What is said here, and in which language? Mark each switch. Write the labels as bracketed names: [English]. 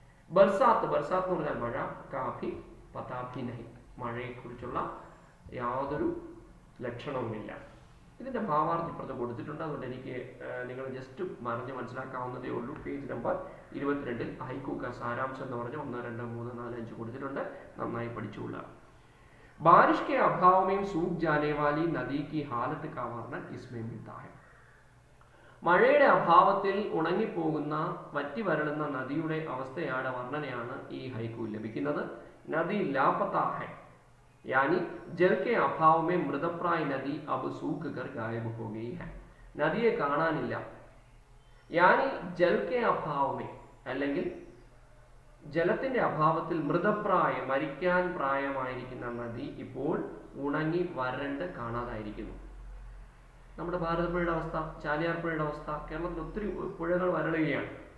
[Malayalam] ബർസാത്ത്, ബർസാത്ത് എന്ന് പറഞ്ഞാൽ മഴ. കാഫി പതാഭി നഹി, മഴയെക്കുറിച്ചുള്ള യാതൊരു ലക്ഷണവുമില്ല. ഇതിൻ്റെ ഭാവാർത്ഥം ഇപ്പുറത്ത് കൊടുത്തിട്ടുണ്ട്. അതുകൊണ്ട് എനിക്ക് നിങ്ങൾ ജസ്റ്റ് മനസ്സിലാക്കാവുന്നതേ ഉള്ളൂ. പേജ് നമ്പർ 22 ഹൈക്കു ക സാരാംശം എന്ന് പറഞ്ഞ് 1, 2, 3, 4, 5 കൊടുത്തിട്ടുണ്ട്. നന്നായി പഠിച്ചുകൊള്ളുക. [Hindi] बारिश के अभाव में सूख जाने वाली नदी की हालत का वर्णन इसमें मिलता है. [Malayalam] മഴയുടെ അഭാവത്തിൽ ഉണങ്ങിപ്പോകുന്ന വറ്റി വരളുന്ന നദിയുടെ അവസ്ഥയാണ് വർണ്ണനയാണ് ഈ ഹൈക്കുവിൽ ലഭിക്കുന്നത്. [Hindi] നദി ലാപത്താ ഹൈ, यानी जल के अभाव में मृतप्राय नदी अब सूख कर गायब हो गई है. [Malayalam] നദിയെ കാണാനില്ല. [Hindi] यानी जल के अभाव में, [Malayalam] അല്ലെങ്കിൽ ജലത്തിന്റെ അഭാവത്തിൽ മൃതപ്രായ, മരിക്കാൻ പ്രായമായിരിക്കുന്ന നദി ഇപ്പോൾ ഉണങ്ങി വരണ്ട് കാണാതായിരിക്കുന്നു. നമ്മുടെ ഭാരതപ്പുഴയുടെ അവസ്ഥ, ചാലിയാർ പുഴയുടെ അവസ്ഥ, കേരളത്തിൽ ഒത്തിരി പുഴകൾ വരളുകയാണ്.